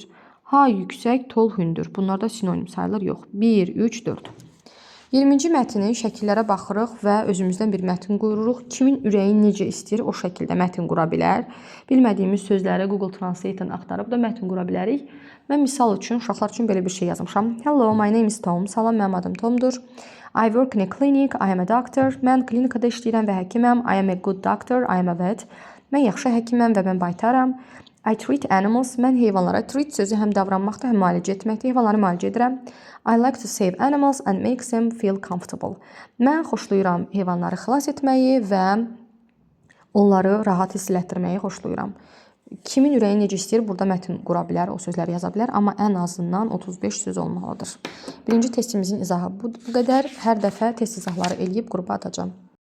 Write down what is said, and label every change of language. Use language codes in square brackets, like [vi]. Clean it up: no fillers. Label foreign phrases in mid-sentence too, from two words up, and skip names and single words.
[az] High, yüksək, tall, hündür. Bunlar da sinonim sayılır, yox. 1, 3, 4. 20-ci mətnin şəkillərə baxırıq və özümüzdən bir mətin qururuq. Kimin ürəyi necə istəyir, o şəkildə mətin qura bilər. Bilmədiyimiz sözləri Google Translate-dən axtarıb da mətin qura bilərik. Mən misal üçün, uşaqlar üçün belə bir şey yazmışam. [en] Hello, my name is Tom. [az] Salam, mənim adım Tomdur. [en] I work in a clinic. I am a doctor. [az] Mən klinikada işləyirəm və həkiməm. [en] I am a good doctor. I am a vet. [az] Mən yaxşı həkiməm və mən baytaram. [en] I treat animals. [az] Mən heyvanlara treat sözü həm davranmaqda, həm müalicə etməkdə. Heyvanları müalicə edirəm. [en] I like to save animals and make them feel comfortable. [az] Mən xoşlayıram heyvanları xilas etməyi və onları rahat hiss elətdirməyi xoşlayıram. Kimin ürəyi necə istəyir, burada mətin qura bilər, o sözləri yaza bilər, amma ən azından 35 söz olmalıdır. Birinci testimizin izahı bu qədər. Hər dəfə test izahları eləyib qrupa atacağım.